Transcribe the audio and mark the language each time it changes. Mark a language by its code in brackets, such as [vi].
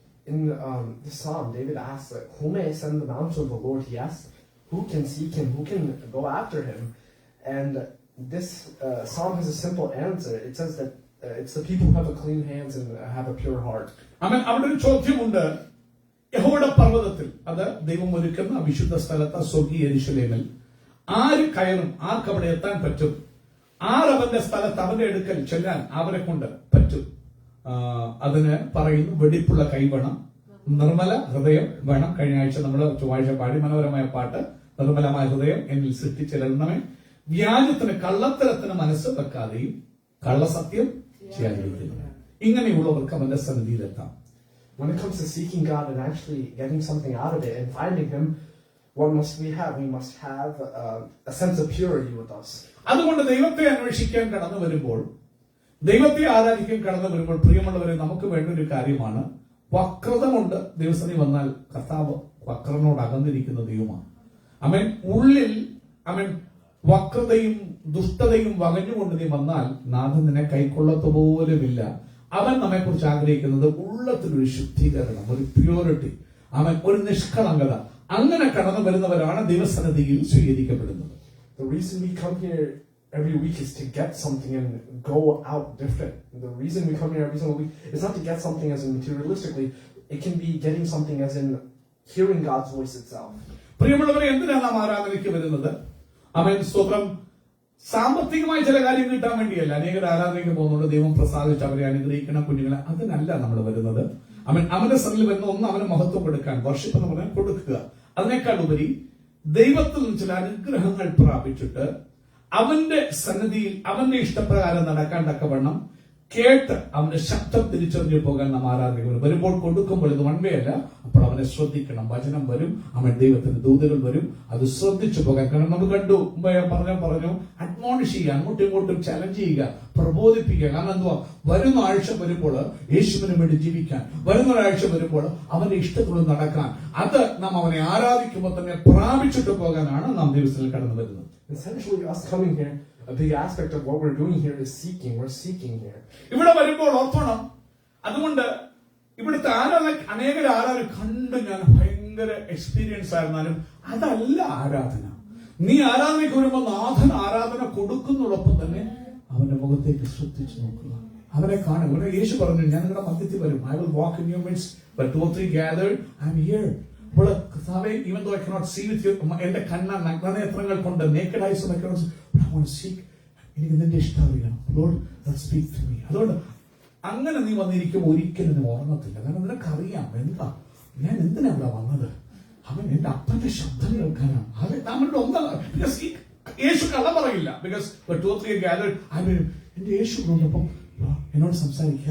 [en] In this psalm, David asks, "Who may ascend the mountain of the Lord?" He asks, "Who can seek Him? Who can go after Him?" And this psalm has a simple answer. It says that it's the people who have a clean hands and have a pure heart. [ml] അവിടെ ഒരു ചോദ്യമുണ്ട്. യഹോവയുടെ പർവ്വതത്തിൽ, അത് ദൈവം ഒരുക്കുന്ന വിശുദ്ധ സ്ഥലത്ത് സ്വർഗീയ യെരൂശലേമിൽ ആര് കയറും? ആർക്ക് അവിടെ എത്താൻ പറ്റും? ആരവന്റെ സ്ഥലത്ത് അവന്റെ അടുക്കൽ ചെല്ലാൻ അവരെ കൊണ്ട് പറ്റും? അതിന് പറയുന്നു, വെടിപ്പുള്ള കൈ വേണം, നിർമ്മല ഹൃദയം വേണം. കഴിഞ്ഞ ആഴ്ച നമ്മൾ ചൊവ്വാഴ്ച പാടി മനോഹരമായ പാട്ട്, നിർമ്മലമായ ഹൃദയം എന്നിൽ സൃഷ്ടിച്ചിടണമേ, വ്യാജത്തിന് കള്ളത്തരത്തിന് മനസ്സ് വെക്കാതെയും കള്ളസത്യം ചെയ്യാതിരിക്കുന്നു. ഇങ്ങനെയുള്ളവർക്ക് അവന്റെ സന്നിധിയിലെത്താം. [en] When it comes to seeking God and actually getting something out of it and finding Him, what must we have? We must have a sense of purity with us. [ml] അതുകൊണ്ട് ദൈവത്തെ അന്വേഷിക്കാൻ കടന്നു വരുമ്പോൾ, ദൈവത്തെ ആരാധിക്കാൻ കടന്നു വരുമ്പോൾ, പ്രിയമുള്ളവരെ, നമുക്ക് വേണ്ട ഒരു കാര്യമാണ് വക്രത കൊണ്ട് ദിവസത്തിൽ വന്നാൽ കർത്താവ് വക്രനോട് അകന്നിരിക്കുന്ന ദൈവമാണ്. ഉള്ളിൽ വക്രതയും ദുഷ്ടതയും വകഞ്ഞുകൊണ്ട് നീ വന്നാൽ നാഥൻ നിന്നെ കൈക്കൊള്ളത്തുപോലുമില്ല. അവൻ നമ്മെ കുറിച്ച് ആഗ്രഹിക്കുന്നത് ഉള്ളത്തിലൊരു ശുദ്ധീകരണം, ഒരു പ്യൂരിറ്റി, ഒരു നിഷ്കളങ്കത. അങ്ങനെ കടന്നു വരുന്നവരാണ് ദൈവസന്നിധിയിൽ സ്വീകരിക്കപ്പെടുന്നത്. [en] The reason we come here every week is to get something and go out different. The reason we come here every single week is not to get something as in materialistically. It can be getting something as in hearing God's voice itself. [ml] പ്രിയമുള്ളവരെ, എന്തിനാണ് നാം ആരാധനയ്ക്ക് വരുന്നത്? സ്വന്തം സാമ്പത്തികമായ ചില കാര്യം കിട്ടാൻ വേണ്ടിയല്ല. അനേകർ ആരാധനയ്ക്ക് പോകുന്നുണ്ട്, ദൈവം പ്രസാദിച്ച് അവരെ അനുഗ്രഹിക്കണം, കുഞ്ഞുങ്ങളെ. അതിനല്ല നമ്മൾ വരുന്നത്. അവന്റെ സന്നിധിയിൽ വരുന്ന ഒന്ന് അവന് മഹത്വം കൊടുക്കാൻ, വർഷിപ്പ് എന്ന് പറഞ്ഞാൽ കൊടുക്കുക. അതിനേക്കാൾ ഉപരി ദൈവത്തിൽ നിന്ന് ചില അനുഗ്രഹങ്ങൾ പ്രാപിച്ചിട്ട് അവന്റെ സന്നിധിയിൽ അവന്റെ ഇഷ്ടപ്രകാരം നടക്കാൻ തക്കവണ്ണം കേട്ട് അവന്റെ ശബ്ദം തിരിച്ചറിഞ്ഞു പോകാൻ നാം ആരാധിക്കുന്നു. വരുമ്പോൾ കൊടുക്കുമ്പോൾ ഇത് വൺ വേ അല്ല. അപ്പോൾ അവനെ ശ്രദ്ധിക്കണം. വചനം വരും, അവൻ ദൈവത്തിന്റെ ദൂതകൾ വരും, അത് ശ്രദ്ധിച്ചു പോകാൻ. കാരണം നമ്മൾ കണ്ടു, പറഞ്ഞു അഡ്മോണിഷ് ചെയ്യുക, അങ്ങോട്ടും ഇങ്ങോട്ടും ചലഞ്ച് ചെയ്യുക, പ്രബോധിപ്പിക്കുക. കാരണം എന്തുവാ, വരുന്ന ആഴ്ച വരുമ്പോൾ യേശുവിന് വേണ്ടി ജീവിക്കാൻ, വരുന്ന ഒരാഴ്ച വരുമ്പോൾ അവന്റെ ഇഷ്ടത്തോട് നടക്കാൻ, അത് നാം അവനെ ആരാധിക്കുമ്പോൾ തന്നെ പ്രാപിച്ചിട്ട് പോകാനാണ് നാം ദിവസത്തിൽ കടന്നു വരുന്നത്. [en] Essentially, us coming here, a big aspect of what we're doing here is seeking. We're seeking here. [ml] ഇവിടെ വരുമ്പോൾ ഓർത്തോണം. അതുകൊണ്ട് ഇവിടുത്തെ അനേക ആരാധന കണ്ട് ഞാൻ ഭയങ്കര എക്സ്പീരിയൻസ് ആയിരുന്നാലും അതല്ല ആരാധന. നീ ആരാധനയ്ക്ക് വരുമ്പോൾ നാഥൻ ആരാധന കൊടുക്കുന്നതോടൊപ്പം തന്നെ അവന്റെ മുഖത്തേക്ക് ശ്രദ്ധിച്ചു നോക്കുക, അവനെ കാണുക. ഇവിടെ യേശു പറഞ്ഞു, ഞാൻ നിങ്ങളുടെ മധ്യത്തിൽ വരും. [en] I will walk in your midst, but 2 or 3 gathered, I am here. [ml] അപ്പോൾ കർത്താവേ, [en] even though I cannot see with you, [ml] എന്റെ നഗ്നനേത്രങ്ങൾ കൊണ്ട് [en] naked eyes I cannot see, but I want to seek. [ml] എനിക്ക് നിന്റെ ഇഷ്ടം അറിയണം. [en] Lord, speak to me. [ml] അതുകൊണ്ട് അങ്ങനെ നീ വന്നിരിക്കുമ്പോൾ ഒരിക്കലും നീ ഉറങ്ങത്തില്ല. കാരണം നിനക്കറിയാം എന്താ ഞാൻ എന്തിനാ ഇവിടെ വന്നത്. അവൻ എന്റെ അപ്പന്റെ ശബ്ദം കേൾക്കാനാണ്. അത് നമ്മുടെ ഒന്നല്ല. യേശു കഥ പറയില്ല. [en] because 2 or 3 gathered, [ml] എന്റെ യേശു കൊണ്ടപ്പം എന്നോട് സംസാരിക്കുക.